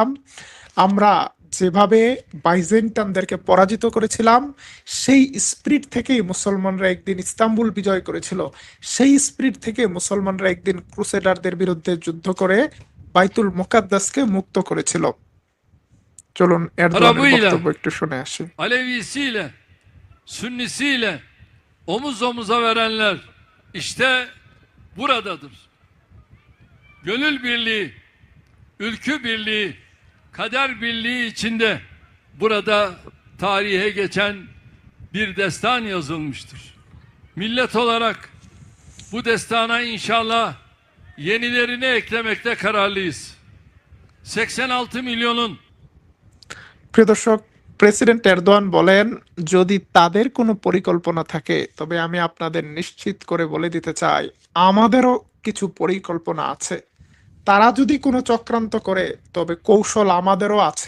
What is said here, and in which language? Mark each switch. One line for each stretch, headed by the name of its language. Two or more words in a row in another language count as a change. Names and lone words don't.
Bangla: আমরা যেভাবে বাইজেন্টানদেরকে পরাজিত করেছিলাম, সেই স্পিরিট থেকেই মুসলমানরা একদিন ইস্তাম্বুল বিজয় করেছিল। সেই স্পিরিট থেকে মুসলমানরা একদিন ক্রুসেডারদের বিরুদ্ধে যুদ্ধ করে বাইতুল মুকাদ্দাসকে মুক্ত করেছিল। চলুন এরদোয়ানের বক্তব্য একটু শুনে আসি।
Turkish: Alevisiyle, Sünnisiyle omuz omuza verenler işte buradadır. Gönül birliği, ülkü birliği, kader birliği içinde burada tarihe geçen bir destan yazılmıştır. Millet olarak bu destana inşallah yenilerini eklemekte kararlıyız. 86 milyonun
Bangla: প্রিয় দর্শক, প্রেসিডেন্ট এরদোয়ান বলেন, যদি তাদের কোনো পরিকল্পনা থাকে তবে আমি আপনাদের নিশ্চিত করে বলে দিতে চাই আমাদেরও কিছু পরিকল্পনা আছে। তারা যদি কোনো চক্রান্ত করে তবে কৌশল আমাদেরও আছে।